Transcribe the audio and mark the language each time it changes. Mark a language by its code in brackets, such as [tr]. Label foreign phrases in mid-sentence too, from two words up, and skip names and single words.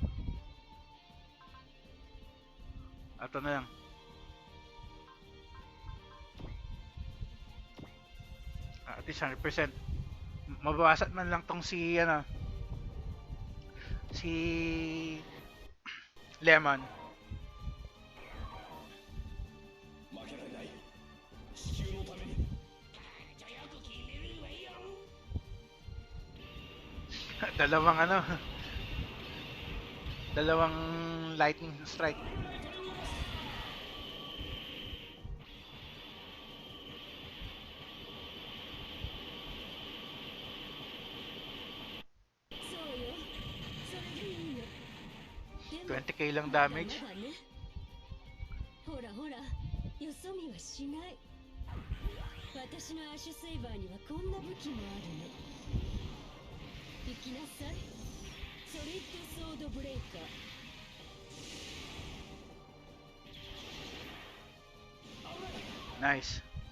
[tl] Ato na lang. [en] At least 100%. [tl] Mabawasan man lang tong si ano, si Lemon. [ja] 負けられない。地球のために。じゃよく聞いてるわよ。 [tl] Dalawang ano, dalawang [en] lightning strike. [ja] そうよ、それでいいの。でも [tl] 20k lang damage. [ja] まだね。ほらほら、よそ見はしない。私のアッシュセイバーにはこんな武器もあるの。行きなさい。ソリッドソードブレイカー。 [en] Nice.